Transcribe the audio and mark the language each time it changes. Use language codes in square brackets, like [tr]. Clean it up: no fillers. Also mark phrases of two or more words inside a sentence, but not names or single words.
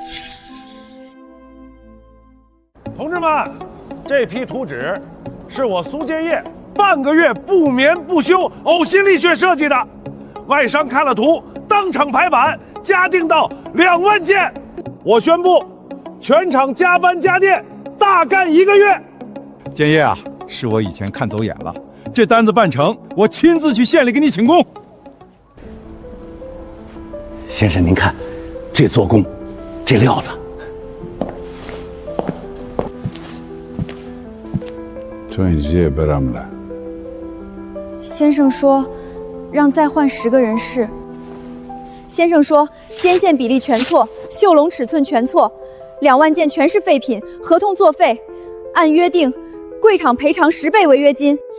[zh] 同志們，這批圖紙是我蘇建業半個月不眠不休、嘔心瀝血設計的，外商看了圖，當場排版，加訂到2萬件。我宣布，全廠加班加點，大幹1個月。建業啊，是我以前看走眼了，這單子辦成，我親自去縣裡給你請功。先生您看，這做工这料子。先生说，让再换10个人试。先生说，肩线比例全错，袖笼尺寸全错，2万件全是废品，合同作废，按约定，贵厂賠償10倍违约金。